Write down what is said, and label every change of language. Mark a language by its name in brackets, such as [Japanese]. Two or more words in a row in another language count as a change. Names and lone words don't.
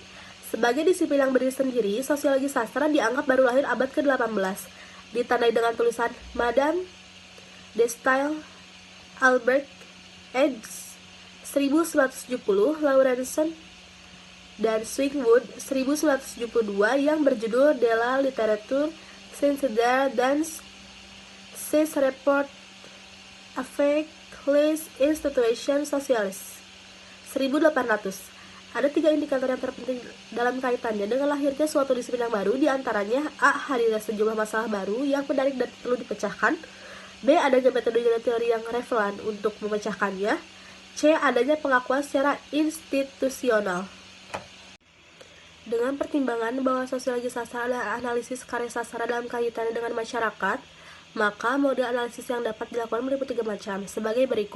[Indonesian] Sebagai disiplin yang berdiri sendiri, sosiologi sastra dianggap baru lahir abad ke-18. Ditandai dengan tulisan Madame de Staël, Albert Edges 1970, Laurenson dan Swingwood 1972 yang berjudul De la littérature sensible dans ses rapports avec les institutions sociales 1800. Ada tiga indikator yang terpenting dalam kaitannya dengan lahirnya suatu disiplin yang baru, diantaranya A. Hadirnya sejumlah masalah baru yang menarik dan perlu dipecahkan, B. Adanya metode dan teori yang relevan untuk memecahkannya, C. Adanya pengakuan secara institusional. Dengan pertimbangan bahwa sosiologi sastra adalah analisis karya sastra dalam kaitannya dengan masyarakat, maka model analisis yang dapat dilakukan meliputi tiga macam, sebagai berikut.